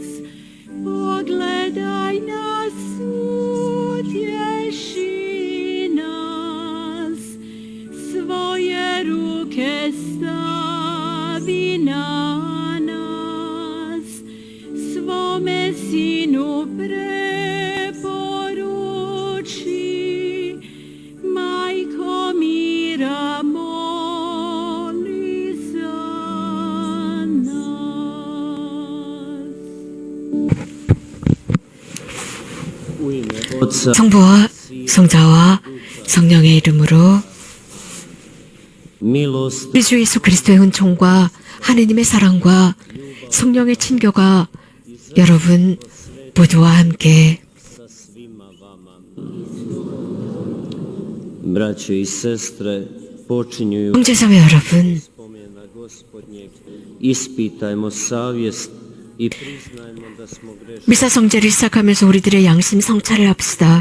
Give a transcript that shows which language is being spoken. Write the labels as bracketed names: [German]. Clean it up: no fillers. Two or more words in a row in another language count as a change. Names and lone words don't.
[Croatian] Pogledaj nas, utješi nas, svoje ruke stavi na nas, svome sinu preporuči, majko mira moli za nas. [Korean] 성부와 성자와 성령의 이름으로 우리 주 예수 그리스도의 은총과 하느님의 사랑과 성령의 친교가 여러분 모두와 함께 [Croatian] Braćo i sestre, počinju [Korean] 형제자매 여러분, [Croatian] spomena Gospodnjeg, ispitajmo savjest i priznajmo da smo grešni. [Korean] 미사 성제를 시작하면서 우리들의 양심 성찰을 합시다.